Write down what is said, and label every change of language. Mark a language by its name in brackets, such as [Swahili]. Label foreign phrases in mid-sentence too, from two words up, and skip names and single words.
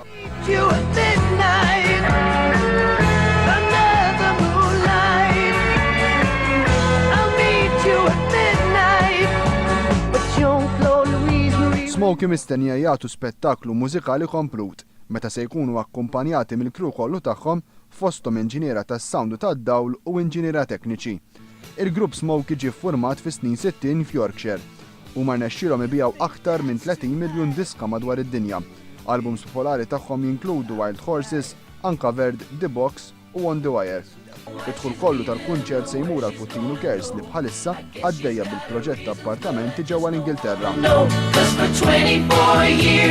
[Maltese] Smokey mistennija jagħtu spettaklu mużikali komplut meta se jkunu akkumpanjati mill-kru kollu tagħhom fosthom inġiniera tas-sound tad-dawl u inġiniera tekniċi. Il-grupp Smokey ġie ffurmat fis-snin 60 f'Yorkshire u ma rnexxielhom ibiegħu aktar minn 30 miljun diska madwar id-dinja. Albums popolari tagħhom jinkludu Wild Horses, Uncovered, The Box u On the Wire. Id-dħul kollu tal-kunċert se jmur għal Puttinu Cares li bħalissa għaddejja bil-proġett ta' appartamenti ġewwa l-Ingilterra.